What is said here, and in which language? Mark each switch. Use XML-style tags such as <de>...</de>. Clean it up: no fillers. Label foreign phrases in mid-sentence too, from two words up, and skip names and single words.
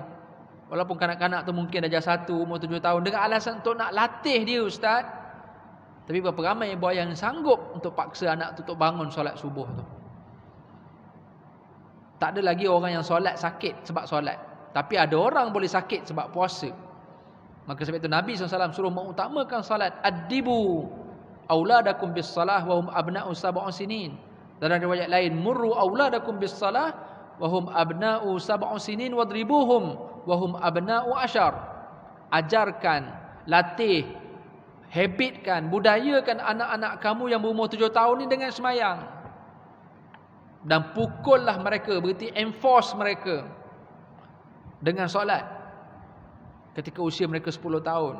<ms>Walaupun kanak-kanak tu mungkin dah satu, umur 7 tahun, dengan alasan untuk nak latih dia ustaz. Tapi berapa ramai ibu ayah yang sanggup untuk paksa anak tu untuk bangun solat subuh tu. Tak ada lagi orang yang solat sakit sebab solat, tapi ada orang boleh sakit sebab puasa. Maka sebab itu Nabi SAW suruh mengutamakan solat.</ms> <ar>أدبوا أولادكم بالصلاة وهم أبناء سبع سنين.</ar> <ms>Dalam riwayat lain,</ms> <ar>مروا أولادكم بالصلاة وهم أبناء سبع سنين واضربوهم وهم أبناء عشر.</ar> <ms>Ajarkan, latih, habitkan, budayakan anak-anak kamu yang berumur 7 tahun ni dengan semayang. Dan pukullah mereka, berarti enforce mereka dengan solat ketika usia mereka 10 tahun.</ms>